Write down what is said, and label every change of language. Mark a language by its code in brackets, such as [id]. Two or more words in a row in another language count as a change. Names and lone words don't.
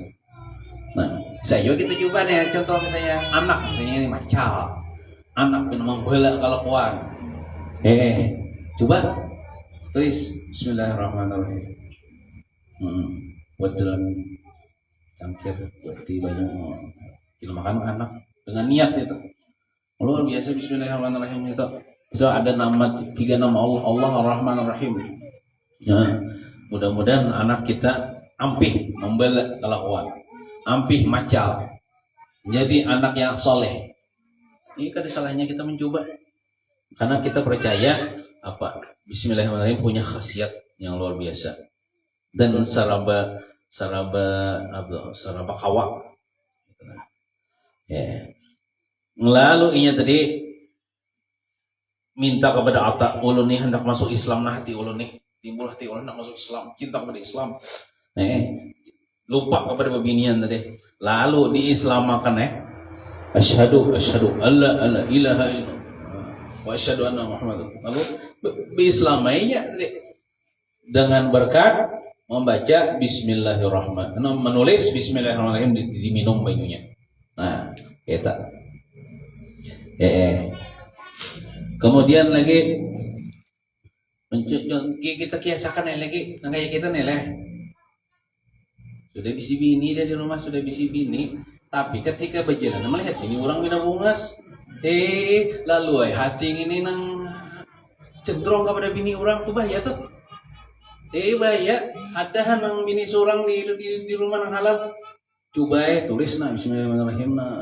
[id] Nah saya kita coba nih contoh misalnya anak misalnya ini macal, anak yang membela kelakuan, coba tulis Bismillahirrahmanirrahim, buat dalam cangkir berarti banyak kita makan anak dengan niat itu. Luar biasa Bismillahirrahmanirrahim itu. So ada tiga nama Allah, Allah Ar-Rahman Ar-Rahim. Nah, mudah-mudahan anak kita ampih membela kelakuan, ampih macal, jadi anak yang soleh. Ini kan salahnya kita mencoba, karena kita percaya apa Bismillahirrahmanirrahim punya khasiat yang luar biasa dan saraba kawa. Ya. [bjn] Lalu ini tadi minta kepada Atta, ulun nih hendak masuk Islam, nah hati ulun nih timbul hati ulun hendak masuk Islam, cinta kepada Islam. Lupa kepada babinian tadi. Lalu diislamakan [ar] أشهد أن لا إله إلا الله وأشهد أن محمدا. [bjn] Lalu beislamainya tadi dengan berkat membaca Bismillahirrahmanirrahim, menulis Bismillahirrahmanirrahim diminum banyunya. Nah, eta. Kemudian lagi kita kiasakan lagi kayak kita nih sudah bisi bini dia di rumah sudah bisi bini, tapi ketika berjalan melihat ini orang bina bungas, lalu hati ini nang cenderung kepada bini orang tuh bahaya tuh, bahaya ada nang bini seorang di rumah nang halal, coba tulis nah Bismillahirrahmanirrahim nah.